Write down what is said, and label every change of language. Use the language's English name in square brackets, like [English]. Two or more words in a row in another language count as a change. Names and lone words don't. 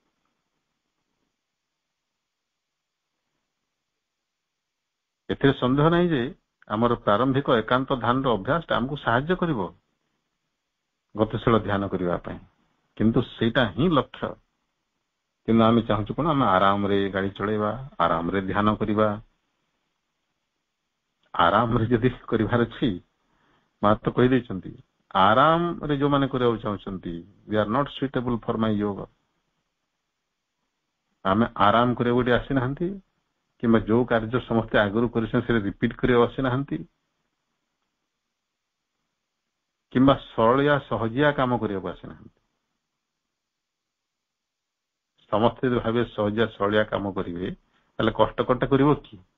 [Odia] ଏଥିରେ ସନ୍ଦେହ ନାହିଁ ଯେ ଆମର ପ୍ରାରମ୍ଭିକ ଏକାନ୍ତ ଧ୍ୟାନର ଅଭ୍ୟାସଟା ଆମକୁ ସାହାଯ୍ୟ କରିବ ଗତିଶୀଳ ଧ୍ୟାନ କରିବା ପାଇଁ, କିନ୍ତୁ ସେଇଟା ହିଁ ଲକ୍ଷ୍ୟ। କିନ୍ତୁ ଆମେ ଚାହୁଁଛୁ କଣ? ଆମେ ଆରାମରେ ଗାଡି ଚଳେଇବା, ଆରାମରେ ଧ୍ୟାନ କରିବା। ଆରାମରେ ଯଦି କରିବାର ଅଛି, ମା ତ କହିଦେଇଛନ୍ତି, ଆରାମରେ ଯୋଉମାନେ କରିବାକୁ ଚାହୁଁଛନ୍ତି, [English] they are not suitable for my yoga। [Odia] ଆମେ ଆରାମ କରିବାକୁ ଏଠି ଆସିନାହାନ୍ତି, କିମ୍ବା ଯୋଉ କାର୍ଯ୍ୟ ସମସ୍ତେ ଆଗରୁ କରିଛନ୍ତି ସେଟା ରିପିଟ କରିବାକୁ ଆସିନାହାନ୍ତି, କିମ୍ବା ସରଳିଆ ସହଜିଆ କାମ କରିବାକୁ ଆସିନାହାନ୍ତି। ସମସ୍ତେ ଯଦି ଭାବେ ସହଜିଆ ସରଳିଆ କାମ କରିବେ ତାହେଲେ କଷ୍ଟ କରିବ କି?